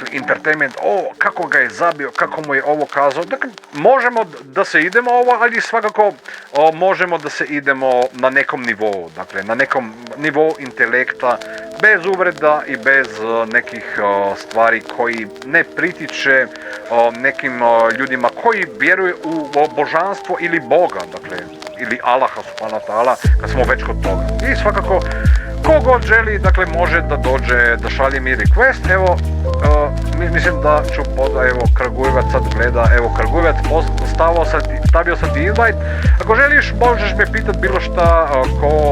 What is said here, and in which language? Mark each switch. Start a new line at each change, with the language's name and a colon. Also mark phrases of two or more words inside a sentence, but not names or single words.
Bosnian: entertainment, kako ga je zabio, kako mu je ovo kazao, dakle, možemo da se idemo ovo, ali svakako možemo da se idemo na nekom nivou, dakle, na nekom nivou intelekta, bez uvreda i bez nekih stvari koji ne pritiče nekim ljudima koji vjeruju u božanstvo ili Boga, dakle, ili Allaha
Arabic: سبحانه وتعالى,
Bosnian: kad smo već kod toga. I svakako, kogod želi, dakle, može da dođe, da šalje mi request, evo, mislim da ću evo, Kragujevac sad gleda, evo, Kragujevac, stavio sam ti invite, ako želiš, možeš me pitat bilo šta ko